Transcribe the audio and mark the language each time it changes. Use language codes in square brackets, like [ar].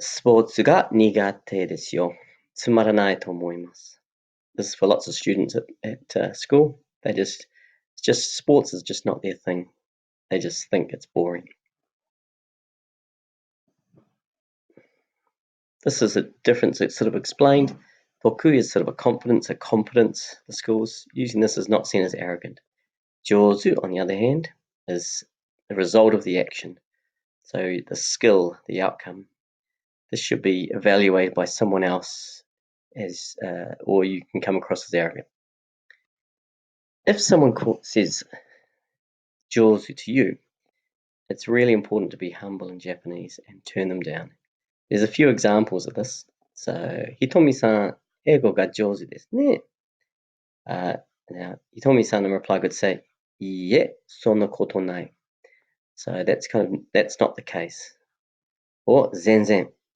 [ja] スポーツが苦手ですよ。つまらないと思います. [en] This is for lots of students at school. Sports is just not their thing. They just think it's boring. This is a difference that's sort of explained. Toku is sort of a competence. The schools using this is not seen as arrogant. Jozu, on the other hand, is the result of the action. So the skill, the outcome. This should be evaluated by someone else or you can come across as arrogant. If someone says jozu to you, it's really important to be humble in Japanese and turn them down. There's a few examples of this. So, [ja] Hitomi-san, 英語が上手ですね. [en] Now, Hitomi-san in reply could say, [ja] いいえ、そんなことない. [en] So that's not the case. Or 全然.